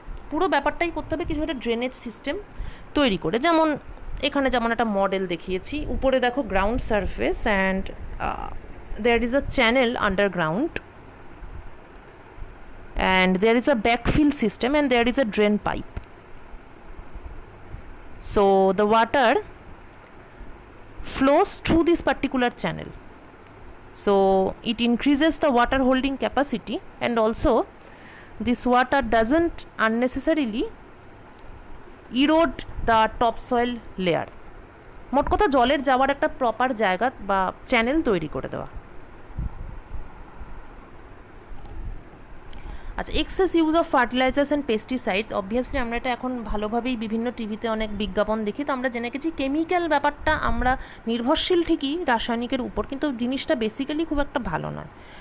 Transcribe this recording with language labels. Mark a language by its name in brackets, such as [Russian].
[Bangla] পুরো ব্যাপারটাই করতে হবে কিছু একটা ড্রেনেজ সিস্টেম তৈরি করে. যেমন এখানে যেমন একটা মডেল দেখিয়েছি, উপরে দেখো [English] Ground surface and there is a channel underground and there is a backfill system and there is a drain pipe. So the water flows through this particular channel, so it increases the water holding capacity, and also this water doesn't unnecessarily erode the topsoil layer. [Bangla] মোট কথা জলের যাওয়ার একটা proper জায়গা বা channel তৈরি করে দেওয়া. আচ্ছা, [English] excess use of fertilisers and pesticides, [Bangla] obviously আমরা এটা এখন ভালোভাবেই বিভিন্ন টিভিতে অনেক বিজ্ঞাপন দেখি, তো আমরা জেনে গেছি কেমিক্যাল ব্যাপারটা আমরা নির্ভরশীল ঠিকই রাসায়নিকের উপর, কিন্তু জিনিসটা বেসিক্যালি খুব একটা ভালো নয়.